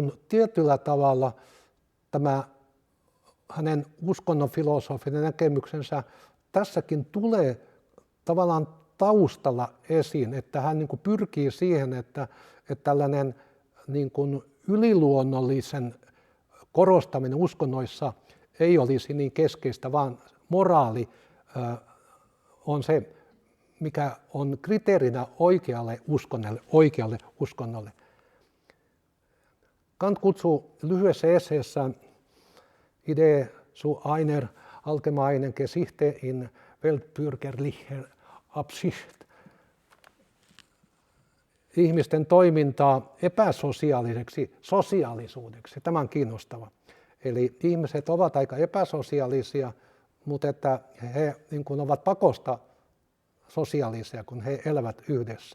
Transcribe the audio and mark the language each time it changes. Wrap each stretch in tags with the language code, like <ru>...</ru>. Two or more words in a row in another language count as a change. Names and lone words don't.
<fi>kuin tietyllä tavalla tämä hänen uskonnon filosofinen näkemyksensä tässäkin tulee tavallaan taustalla esiin, että hän niin kuin pyrkii siihen, että tällainen niin kuin yliluonnollisen korostaminen uskonnoissa ei olisi niin keskeistä, vaan moraali on se, mikä on kriteerinä oikealle uskonnolle. Kant kutsuu lyhyessä esseessään Idee zu einer allgemeinen Geschichte in weltbürgerlicher Absicht ihmisten toimintaa epäsosiaaliseksi sosiaalisuudeksi. Tämä on kiinnostava. Eli ihmiset ovat aika epäsosiaalisia, mutta että he niin kuin ovat pakosta sosiaalisia, kun he elävät yhdessä.</fi>